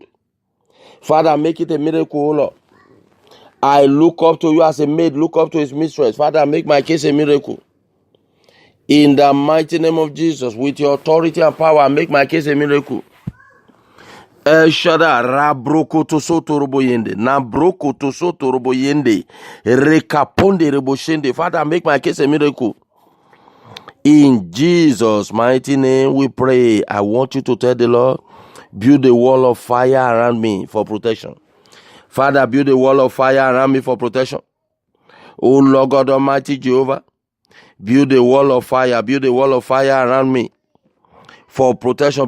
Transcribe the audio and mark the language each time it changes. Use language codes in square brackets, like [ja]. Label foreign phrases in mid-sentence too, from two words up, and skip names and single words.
[en] Father, make it a miracle, oh Lord. I look up to you as a maid, look up to his mistress. Father, make my case a miracle. In the mighty name of Jesus, with your authority and power, make my case a miracle. El Shaddai, rabroko to soto robo yende, nabroko to soto robo yende, rekaponde robo shende. Father, make my case a miracle. In Jesus' mighty name we pray. I want you to tell the Lord, build a wall of fire around me for protection. Father, build a wall of fire around me for protection. Oh Lord God Almighty Jehovah, build a wall of fire, build a wall of fire around me for protection.